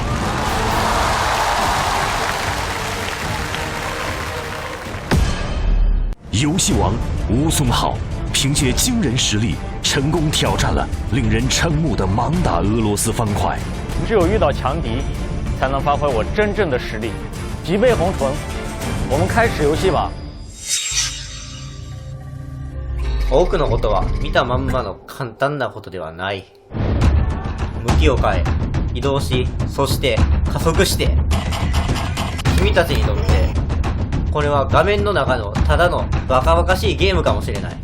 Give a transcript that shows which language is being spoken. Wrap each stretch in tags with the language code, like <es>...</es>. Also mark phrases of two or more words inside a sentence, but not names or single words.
<zh>游戏王吴松浩凭借惊人实力，成功挑战了令人瞠目的盲打俄罗斯方块。只有遇到强敌，才能发挥我真正的实力。吉备宏纯，我们开始游戏吧。</zh> <ja>多くのことは見たまんまの簡単なことではない。向きを変え、移動し、そして加速して。君たちにとって、これは画面の中のただのバカバカしいゲームかもしれない。</ja>